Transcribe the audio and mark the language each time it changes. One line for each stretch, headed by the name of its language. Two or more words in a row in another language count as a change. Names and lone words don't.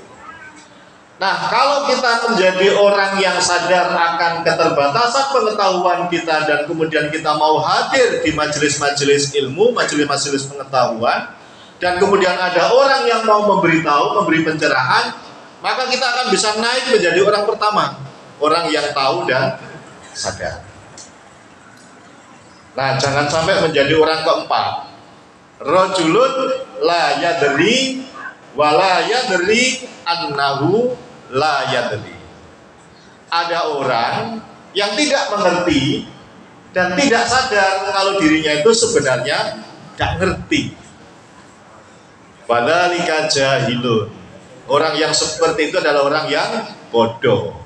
Indonesian: Nah, kalau kita menjadi orang yang sadar akan keterbatasan pengetahuan kita dan kemudian kita mau hadir di majelis-majelis ilmu, majelis-majelis pengetahuan, dan kemudian ada orang yang mau memberitahu, memberi pencerahan, maka kita akan bisa naik menjadi orang pertama, orang yang tahu dan sadar. Nah, jangan sampai menjadi orang keempat.
Arabic: رجل لا يدري ولا يدري أنه لا يدري.
Indonesian: Ada orang yang tidak mengerti dan tidak sadar kalau dirinya itu sebenarnya tidak ngerti.
Arabic: فذلك جاهل.
Indonesian: Orang yang seperti itu adalah orang yang bodoh.